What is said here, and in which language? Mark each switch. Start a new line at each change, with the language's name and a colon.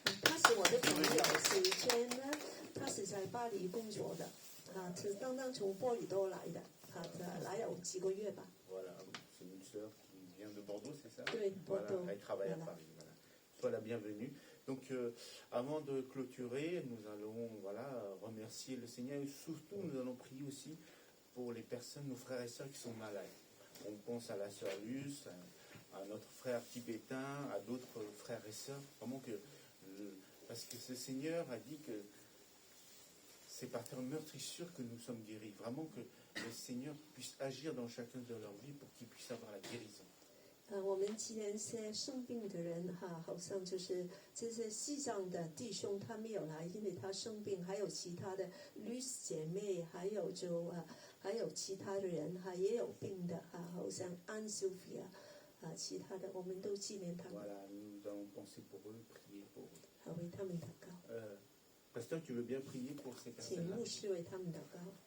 Chinese: 他是我的朋友，是 Jen， 他是在巴黎工作的，是刚刚从波尔多来的，来有几个月吧。
French: Voilà, c'est une sœur qui vient de Bordeaux, c'est ça? Oui, Voilà, Bordeaux. elle travaille à Voilà. Paris. Voilà. Sois la bienvenue. Donc, avant de clôturer, nous allons remercier le Seigneur et surtout nous allons prier aussi pour les personnes, nos frères et sœurs qui sont malades. On pense à la sœur Luce, à notre frère tibétain, à d'autres frères et sœurs. Vraiment parce que ce Seigneur a dit que c'est par terre meurtrissure que nous sommes guéris. Vraiment que le Seigneur puisse agir dans chacun de leur vie pour qu'ils puissent avoir la guérison.
Chinese: 我们今天些生病的人好像就是这些西藏的弟兄他没有来，因为他生病，还有其他的律师姐妹，还有其他的人也有病的好像安修菲其他的我们都纪念他们，
French: Voilà, nous allons penser pour eux, prier pour eux.
Chinese: 为他们祷告，
French: Pasteur, tu veux bien prier pour ces
Chinese: 请
French: personnes-là?
Chinese: 牧师为他们祷告。